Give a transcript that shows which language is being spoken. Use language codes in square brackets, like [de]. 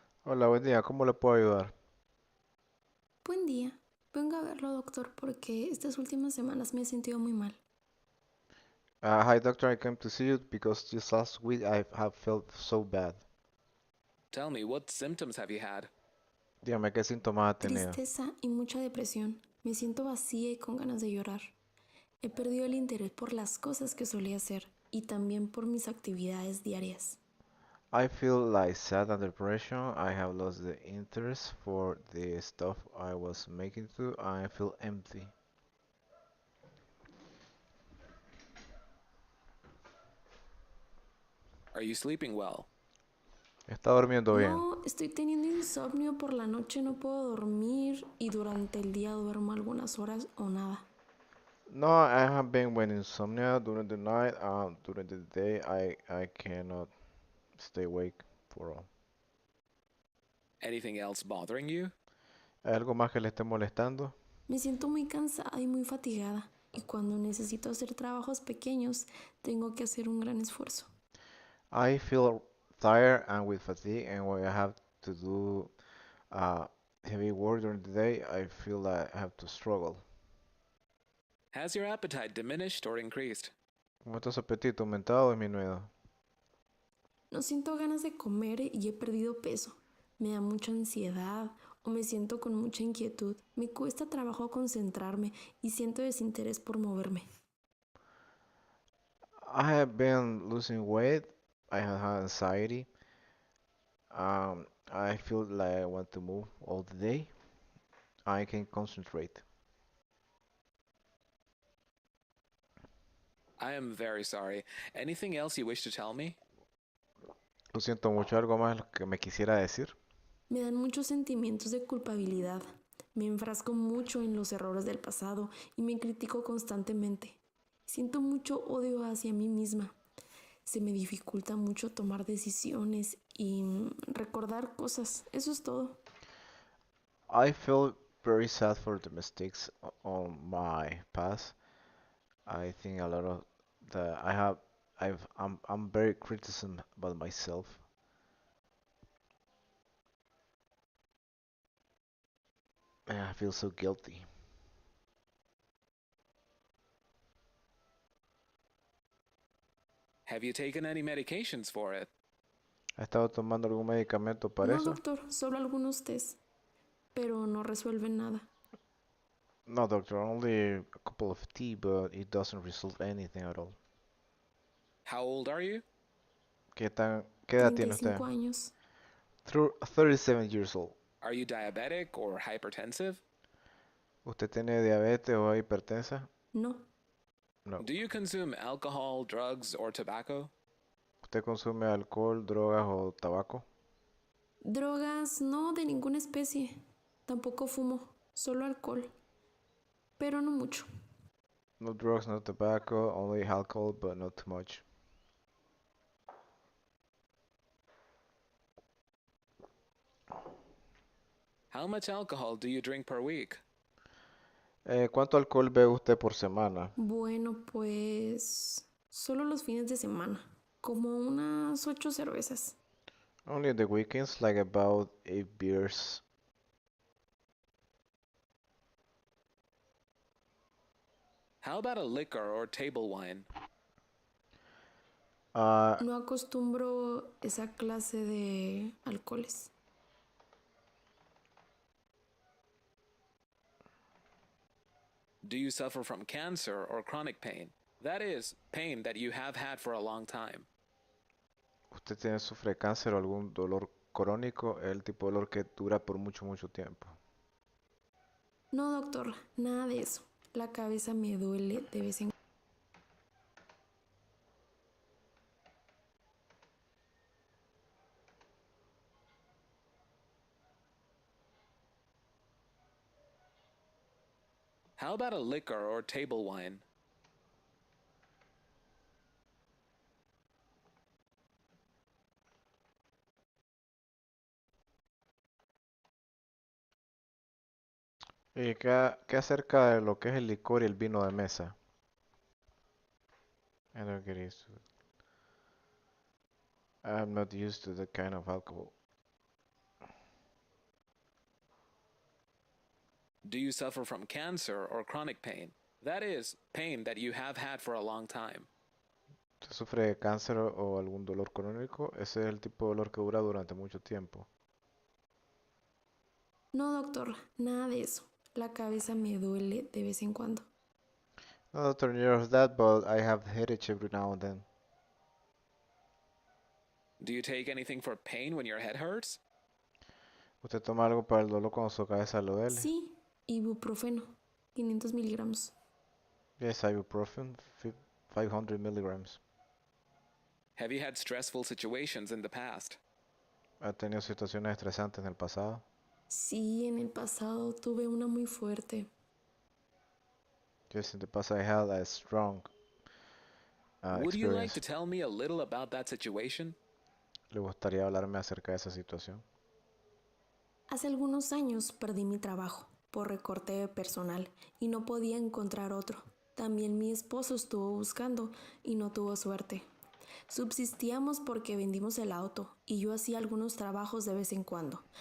[es] Hola, buen día, ¿cómo le puedo ayudar? Buen día. Vengo a verlo, doctor, porque estas últimas semanas me he sentido muy mal. [en] Hi doctor, I came to see you because just last week I have felt so bad. Tell me, what symptoms have you had? [es] Dígame qué síntomas ha tenido. Tristeza y mucha depresión. Me siento vacía y con ganas de llorar. He perdido el interés por las cosas que solía hacer y también por mis actividades diarias. [en] I feel like sad and depression. I have lost the interest for the stuff I was making too. I feel empty. Are you sleeping well? [es] ¿Está durmiendo bien? No, estoy teniendo insomnio por la noche, no puedo dormir y durante el día duermo algunas horas o nada. [en] No, I have been with insomnia during the night. During the day I cannot stay awake for all. Anything else bothering you? [es] ¿Hay algo más que le esté molestando? Me siento muy cansada y muy fatigada y cuando necesito hacer trabajos pequeños tengo que hacer un gran esfuerzo. [en] I feel tired and with fatigue, and when I have to do uh, heavy work during the day, I feel like I have to struggle. Has your appetite diminished or increased? [es] ¿Cómo está su apetito? ¿Aumentado o disminuido? No siento ganas de comer y he perdido peso. Me da mucha ansiedad o me siento con mucha inquietud. Me cuesta trabajo concentrarme y siento desinterés por moverme. [en] I have been losing weight. I have had anxiety. I feel like I want to move all the day. I can concentrate. I am very sorry. Anything else you wish to tell me? [es] Lo siento mucho, algo más lo que me quisiera decir. Me dan muchos sentimientos de culpabilidad. Me enfrasco mucho en los errores del pasado y me critico constantemente. Siento mucho odio hacia mí misma. Se me dificulta mucho tomar decisiones y recordar cosas. Eso es todo. [en] I feel very sad for the mistakes on my past. I think a lot of the I have I'm very criticism about myself. And I feel so guilty. Have you taken any medications for it? [es] ¿Ha estado tomando algún medicamento para No, eso? doctor, solo algunos test, pero no resuelven nada. [en] No, doctor, only a couple of tea, but it doesn't resolve anything at all. How old are you? [es] ¿Qué edad Treinta y tiene usted? cinco años. [en] 37 years old. Are you diabetic or hypertensive? [es] ¿Usted tiene diabetes o hipertensa? No. [en] No. Do you consume alcohol, drugs, or tobacco? [es] ¿Usted consume alcohol, drogas o tabaco? Drogas, no de ninguna especie. Tampoco fumo, solo alcohol, pero no mucho. [en] No drugs, no tobacco, only alcohol, but not too much. How much alcohol do you drink per week? [es] ¿Cuánto alcohol bebe usted por semana? Bueno, pues solo los fines de semana, como unas 8 cervezas. [en] Only the weekends, like about 8 beers. How about a liquor or table wine? Uh, [es] No acostumbro esa clase de alcoholes. [en] Do you suffer from cancer or chronic pain? That is, pain that you have had for a long time. [es] ¿Sufre cáncer o algún dolor crónico? El tipo de dolor que dura por mucho, mucho tiempo. No, doctor, nada de eso. La cabeza me duele de vez en cuando. [en] How about a liquor or table wine? [es] ¿Y qué acerca de lo que es el licor y el vino de mesa? [en] I don't get used to it. I'm not used to that kind of alcohol. Do you suffer from cancer or chronic pain? That is, pain that you have had for a long time. [es] ¿Usted sufre de cáncer o algún dolor crónico? Ese es el tipo de dolor que dura durante mucho tiempo. No, doctor, nada de eso. La cabeza me duele de vez en cuando. [en] No, doctor, neither of that, but I have headache every now and then. Do you take anything for pain when your head hurts? [es] ¿Usted toma algo para el dolor cuando su cabeza lo duele? Sí, ibuprofeno, 500 miligramos. [en] Yes, ibuprofen, 500 milligrams. Have you had stressful situations in the past? [es] ¿Ha tenido situaciones estresantes en el pasado? Sí, en el pasado tuve una muy fuerte. [en] Yes, in the past I had a strong Would you like to experience. tell me a little about that situation? [es] ¿Le gustaría hablarme acerca de esa situación? Hace algunos años perdí mi trabajo por recorte personal y no podía encontrar otro. También mi esposo estuvo buscando y no tuvo suerte. Subsistíamos porque vendimos el auto y yo hacía algunos trabajos de vez en cuando.